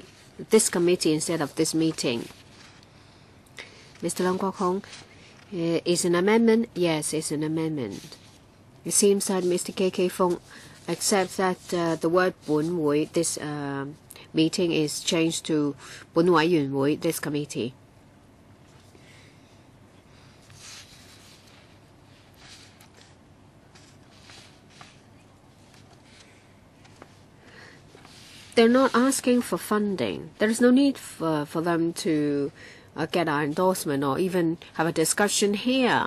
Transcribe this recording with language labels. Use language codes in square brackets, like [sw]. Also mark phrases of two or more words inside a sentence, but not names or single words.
[en] This committee instead of this meeting. Mr. Leung Kok Hong, is an amendment? Yes, it's an amendment. It seems that Mr. KK Fong except that the word 本會, this meeting is changed to 本委員會, this committee. They're not asking for funding. There is no need for them to get our endorsement or even have a discussion here.